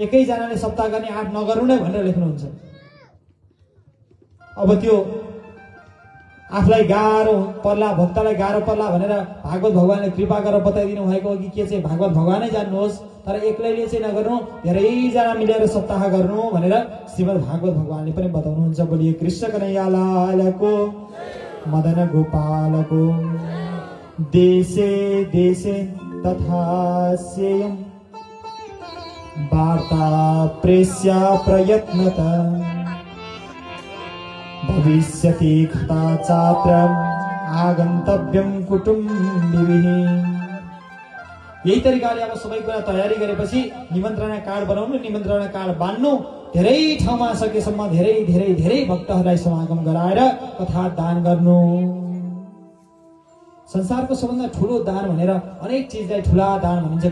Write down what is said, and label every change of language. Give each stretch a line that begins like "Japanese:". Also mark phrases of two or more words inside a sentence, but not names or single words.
Nepali: एकैजनाले सप्ताह गर्ने 8 नगर्नु नै भनेर लेख्नुहुन्छ। अब त्यो आफूलाई गाह्रो पर्ला, भक्तलाई गाह्रो पर्ला भनेर भागवत भगवानले कृपा गरेर बताइदिनु भएको हो कि के चाहिँ भागवत भगवानै जान्नुहोस्, तर एक्लैले चाहिँ नगर्नु, धेरैजना मिलेर सप्ताह गर्नु भनेर श्रीमद् भागवत भगवानले पनि बताउनुहुन्छ। बोलिए कृष्ण कन्हैया लालको, मदन गोपालको।
Sanskrit: देशे देशे तथा सेयम् वार्ता प्रेष्या प्रयत्नतः भविष्यति घटा चात्र आगन्तव्यं कुटुम्बिभिः।
Nepali: यही तरिकाले अब सबै कुरा तयारी गरेपछि निमन्त्रणा कार्ड बनाउनु, निमन्त्रणा कार्ड बान्नु, धेरै ठाउँमा सकेसम्म धेरै धेरै धेरै भक्तहरूलाई समागम गराएर कथा दान गर्नु। संसारको सबभन्दा ठुलो दान भनेर अनेक चिजलाई ठुला दान भनिन्छ।